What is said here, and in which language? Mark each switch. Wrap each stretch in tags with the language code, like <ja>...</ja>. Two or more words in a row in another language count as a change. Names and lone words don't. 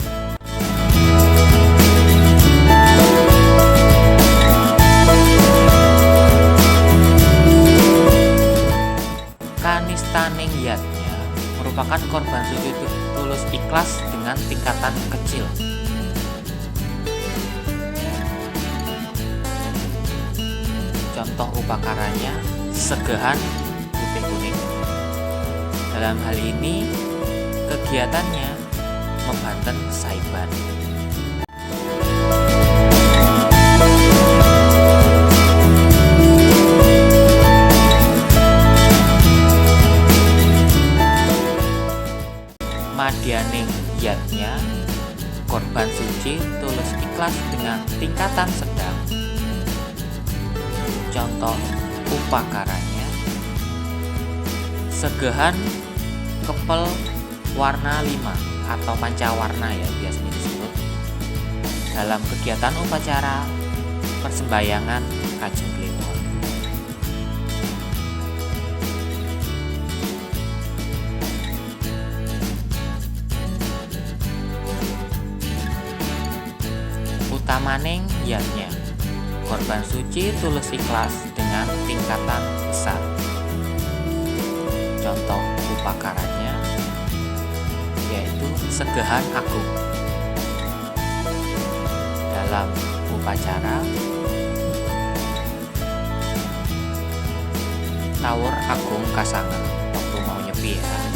<id>Kanistaning yatnya merupakan korban suci tulus ikhlas dengan tingkatan kecil. Contoh upakaranya segehan putih kuning. Dalam hal ini kegiatannya membanten saiban. Madyaning yatnya korban suci tulus ikhlas dengan tingkatan sedang. Contoh upakaranya segehan kepel warna 5 atau pancawarna ya biasanya disebut dalam kegiatan upacara persembahyangan Kajeng Kliwon. Utamaning yatnya korban suci tulus ikhlas dengan tingkatan besar. Contoh pakarannya, yaitu Segehan Agung. Dalam upacara Tawur Agung Kasangan, waktu mau nyepi ya.</id>